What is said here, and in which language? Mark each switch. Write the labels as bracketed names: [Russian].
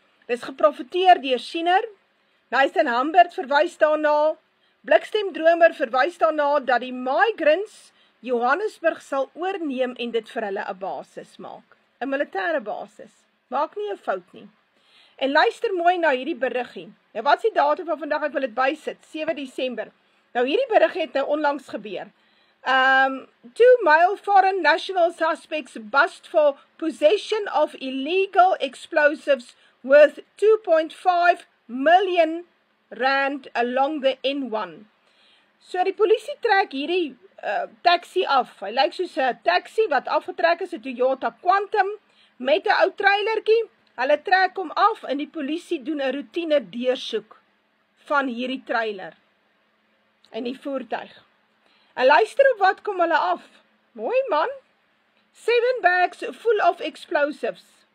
[Afrikaans] Dit is geprofeteer deur Schiener, Nathan Hambert verwys daarna, Blikstemdromer verwys daarna, dat die migrants Johannesburg sal oorneem en dit vir hulle 'n basis maak. 'n Militêre basis. Maak nie 'n fout nie. En luister mooi na hierdie beriggie. Nou wat is die datum van vandag? Ek wil dit bysit, 7 Desember. Nou hierdie beriggie het nou onlangs gebeur. [English] 2 male foreign national suspects bust for possession of illegal explosives worth 2.5 million rand along the N1. [Afrikaans] So die polisie trek hierdie taxi af. Hy lyk soos 'n taxi wat afgetrek is, 'n Toyota Quantum, met 'n ou trailertjie. Hulle trek hom af en die polisie doen 'n roetine deursoek van hierdie trailer en die voertuig. En luister op wat kom hulle af. Mooi man. [English] 7 bags full of explosives.